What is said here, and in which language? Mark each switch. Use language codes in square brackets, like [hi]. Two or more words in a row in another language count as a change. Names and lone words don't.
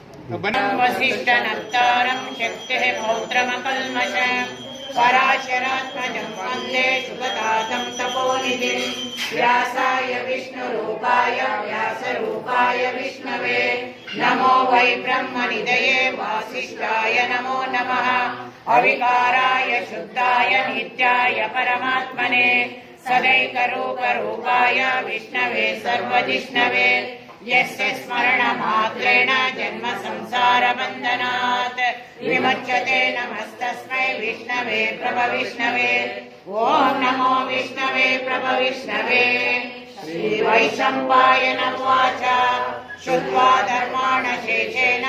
[sa] పరాశరాత్మజం వందే శుభదాతం తపోనిధిం వ్యాసాయ విష్ణురూపాయ వ్యాసరూపాయ విష్ణవే నమో వై బ్రహ్మనిధయే వాసిష్ఠాయ నమో నమః అవికారాయ శుద్ధాయ నిత్యాయ పరమాత్మనే సదైకరూపరూపాయ విష్ణవే సర్వజిష్ణవే यस्य स्मरणमात्रेण जन्म संसारबन्धनात् विमुच्यते नमस्तस्मै विष्णवे प्रभविष्णवे ओम नमो विष्णवे प्रभविष्णवे श्री वैशम्पायन उवाच शुद्ध्वा धर्माण शेषेण